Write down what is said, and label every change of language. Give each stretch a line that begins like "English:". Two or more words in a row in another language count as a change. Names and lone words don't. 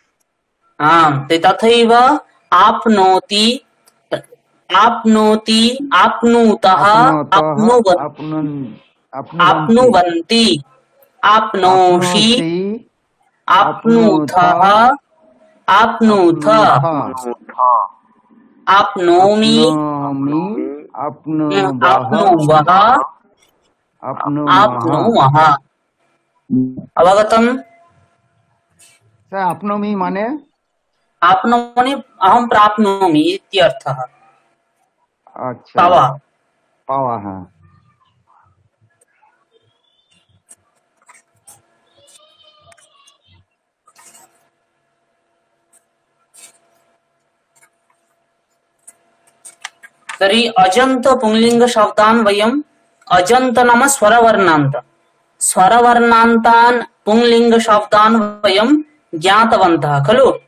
Sanskrit: आम् तथैव आप्नोति, आप्नोति, आप्नुतः, आप्नुवन्ति, आप्नोषि, आप्नुथः, आप्नुथ, आप्नोमि, आप्नुवः, आप्नुमः। अवगतम्?
Bangla: স্যার আপনমি মানে?
Sanskrit: आप्नोमि अहं प्राप्नोमि इत्यर्थः।
Bangla: আচ্ছা, पावा। পাওয়া, হ্যাঁ।
Sanskrit: तर्हि अजन्त पुंलिंग शब्दान् वयम् अजन्त नाम स्वरवर्णान्त, स्वरवर्णान्तान् पुंलिंग शब्दान् वयं ज्ञातवन्तः खलु।